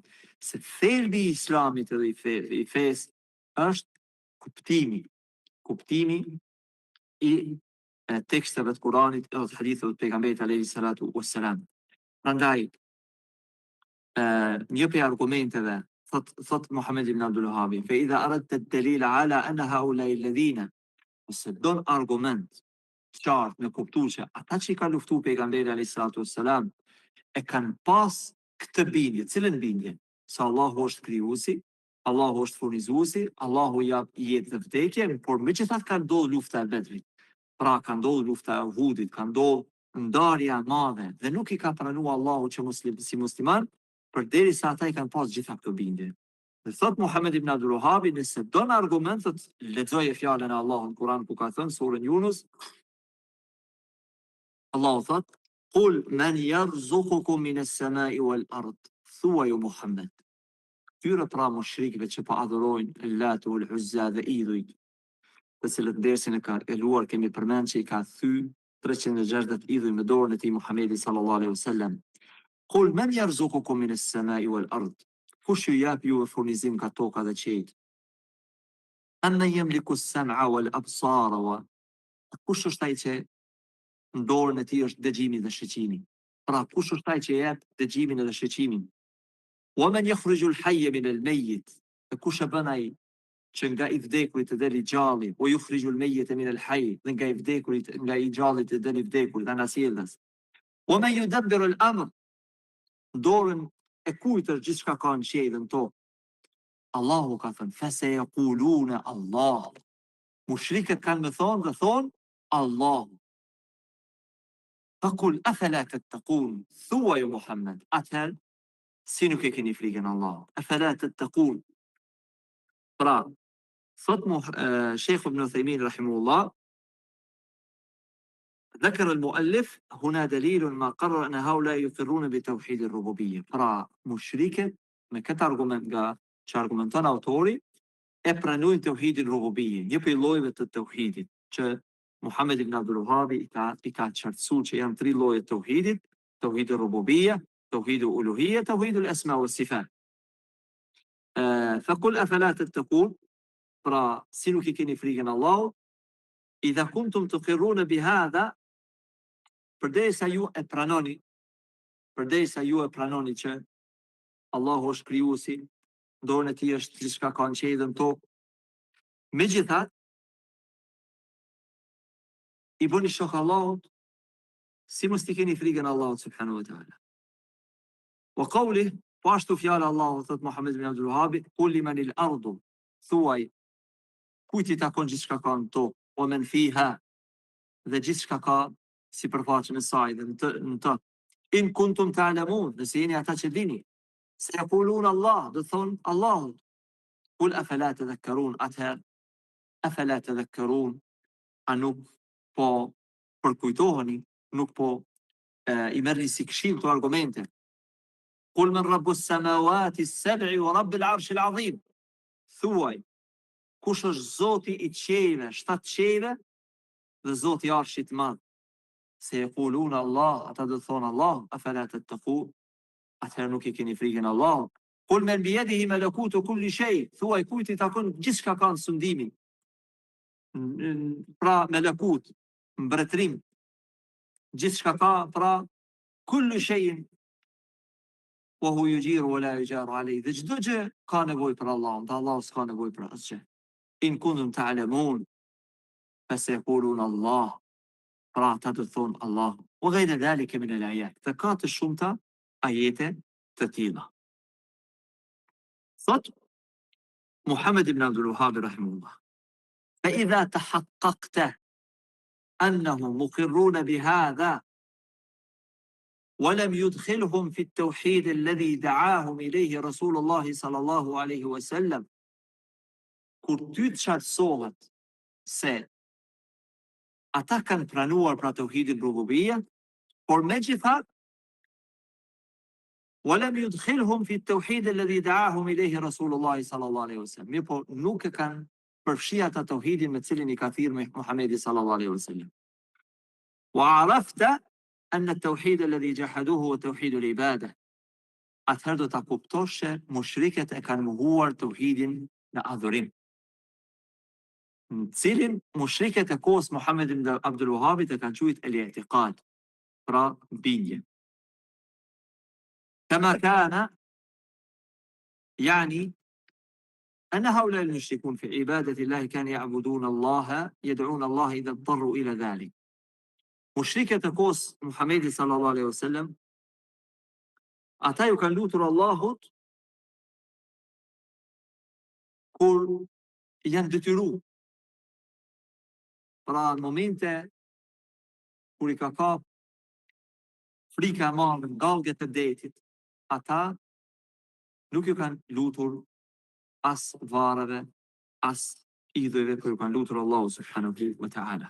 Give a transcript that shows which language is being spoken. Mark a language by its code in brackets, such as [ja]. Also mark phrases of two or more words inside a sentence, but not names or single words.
[sq] Se thelbi i Islamit edhe i fesë është kuptimi i teksteve të Kuranit edhe të haditheve të pejgamberit [ar] عليه الصلاة والسلام. [sq] Prandaj një prej argumenteve thot [ar] Muhammed ibn Abdul Wahhabi, فإذا أردت الدليل على أن هؤلاء الذين, [sq] ose don argument qartë me kuptu që ata që i ka luftu pejgamberi [ar] عليه الصلاة والسلام [sq] e kanë pas këtë bindje. Cilën bindje? Se Allahu është krijuesi, Allahu është furnizuesi, Allahu jap jetë dhe vdekje, por megjithatë ka ndodhur lufta e Bedrit. Pra ka ndodhur lufta e Uhudit, ka ndodhur ndarja e madhe dhe nuk i ka pranuar Allahu që si musliman, përderisa ata i kanë pas gjitha këto bindje. Dhe thot Muhammed ibn Abdul Wahhabi, nëse don argumentet, lexoje fjalën e Allahut në Kur'an ku ka thënë surën Yunus, Allahu thot, [ar] قل من يرزقكم من السماء والأرض, [sq] thuaj o Muhammed. Këtyre pra mushrikëve që pa adhurojnë Lat ul Uzza dhe idhujt, të cilët dersin e ka eluar kemi përmend që i ka thy 360 idhuj me dorën e tij Muhamedi [ar] صلى الله عليه وسلم. قل من يرزقكم من السماء والأرض, [sq] kush ju jap ju furnizim nga toka dhe qiejt? [ar] أمن يملك السمع والأبصار, [sq] wa kush është ai që në dorën e tij është dëgjimi dhe shoqimi? Pra kush është ai që jep dëgjimin dhe shoqimin? [ar] ومن يخرج الحي من الميت, [sq] kush e bën ai që nga i vdekurit të deli gjalli, o [ar] يخرج الميت من الحي, [sq] dhe nga i vdekurit, nga i gjallit të deli vdekurit, anasjellës. [ar] ومن يدبر الأمر, [sq] dorën e kujt është gjithçka ka në qiell dhe në tokë? Allahu ka thënë, [ar] فسيقولون الله. [sq] Mushrikët kanë më thonë dhe thonë, Allah. [ar] فقل أفلا تتقون, [sq] thuaj o Muhammed, atëherë si nuk e keni frikën Allah. [ar] أفلا تتقون. [sq] Pra, thot Sheikh Ibn Uthaymin rahimahullah, [ar] ذكر المؤلف هنا دليل ما قرر أن هؤلاء يقرون بتوحيد الربوبية. [sq] Pra, mushrikët me këtë argument nga që argumenton autori e pranojnë tauhidin rububiyye, një prej llojeve të tauhidit që Muhammed ibn Abdul Wahhab i ka qartësuar që janë 3 lloje të tauhidit: tauhidi rububiyya, tauhidi uluhiyya, tauhidi [ar] الأسماء والصفات. فقل أفلا تتقون, [sq] pra si nuk i keni frikën Allahut, [ar] إذا كنتم تقرون بهذا, [sq] përderisa ju e pranoni që Allahu është krijuesi, dorën e tij është gjithçka ka në qiell dhe në tokë. Megjithatë, i bëni shok Allahut, si mos t'i keni frikën Allahut [ar] سبحانه وتعالى. وقول, [sq] po ashtu fjala Allahut, thot Muhammed ibn Abdul Wahhab, [ar] قل لمن الأرض, [sq] thuaj kujt i takon gjithçka ka në tokë, [ar] ومن فيها, [sq] dhe gjithçka ka sipërfaqen e saj dhe në të. [ar] إن كنتم تعلمون, [sq] nëse jeni ata që dini, [ar] سيقولون الله, [sq] do thon Allahut. [ar] قل أفلا تذكرون, [sq] atëherë [ar] أفلا تذكرون, [sq] a nuk po përkujtoheni, nuk po i merrni si këshill këto argumente. [ar] قل من رب السماوات السبع ورب العرش العظيم, [sq] thuaj kush është Zoti i qiejve, 7 qiejve dhe Zoti i arshit madh. [ar] سيقولون الله, [sq] ata do thonë Allah, [ar] أفلا تتقون, [sq] atëherë nuk i keni frikën Allahut. [ar] قل من بيده ملكوت كل شيء, [sq] thuaj kujt i takon gjithçka ka në sundimin. Pra melakut, mbretërim, gjithçka ka, pra [ar] كل شيء وهو يجير ولا يجار عليه, [sq] dhe çdo gjë ka nevojë për Allahun, dhe Allahu s'ka nevojë për asgjë. [ar] إن كنتم تعلمون فسيقولون الله, [sq] pra ata do thonë Allah. [ar] وغير ذلك من الآيات, [sq] dhe ka të shumta ajete të tilla. Thot Muhammed ibn Abdul Wahhab rahimahullah, [ar] فإذا تحققت أنهم مقرون بهذا ولم يدخلهم في التوحيد الذي دعاهم إليه رسول الله صلى الله عليه وسلم, [sq] kur ty të qartësohet se ata kanë pranuar pra tauhidin rububiyya, por megjithatë [ar] ولم يدخلهم في التوحيد الذي دعاهم إليه رسول الله صلى الله عليه وسلم, [sq] mirë po nuk e kanë përfshi ata tauhidin me cilin i ka thirrur Muhamedi [ar] صلى الله عليه وسلم. وعرفت أن التوحيد الذي جحدوه هو توحيد العبادة, [sq] atëherë do ta kuptosh se mushrikët e kanë mohuar tauhidin në adhurim, në cilin mushrikët e kohës Muhammed ibn Abdul Wahhabit e kanë quajtur el-i'tiqad, pra bindje. [ar] كما كان يعني أن هؤلاء المشركون في عبادة الله كانوا يعبدون الله, يدعون الله إذا اضطروا إلى ذلك. [sq] Mushrikët e kohës Muhamedit [ar] صلى الله عليه وسلم, [sq] ata ju kanë lutur Allahut kur janë detyruar. Pra në momente kur i ka kap frika e madhe nga gallgjet e detit, ata nuk ju kanë lutur as varreve, as idhujve, por ju kanë lutur Allahu [ar] سبحانه وتعالى.